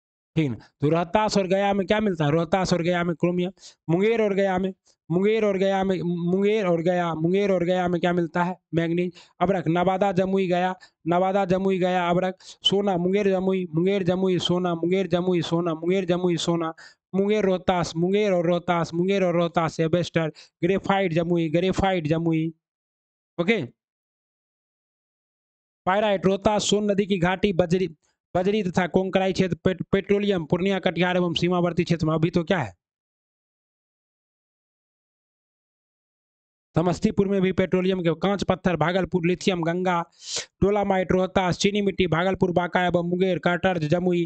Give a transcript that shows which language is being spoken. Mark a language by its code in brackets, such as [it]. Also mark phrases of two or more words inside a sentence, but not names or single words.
[hi] ठीक ना। तो रोहतास और गया में क्या मिलता है? रोहतास और गया में क्रोमियम। मुंगेर और गया में मुंगेर और गया में मुंगेर और गया में क्या मिलता है? मैंगनीज। अबरख नवादा जमुई गया, नवादा जमुई गया अबरख। सोना मुंगेर जमुई सोना, मुंगेर जमुई सोना, मुंगेर जमुई सोना। मुंगेर और रोहतास एबेस्टर। ग्रेफाइट जमुई। ओके। पायराइट रोहतास सोन नदी की घाटी, बजरी बजरी तथा कोंकराई क्षेत्र, पेट्रोलियम पूर्णिया कटिहार एवं सीमावर्ती क्षेत्र में। अभी तो क्या है? समस्तीपुर में भी पेट्रोलियम के कांच पत्थर, भागलपुर लिथियम, गंगा डोलामाइट, रोहतास चीनी मिट्टी, भागलपुर बांका एवं मुंगेर काटर्ज जमुई।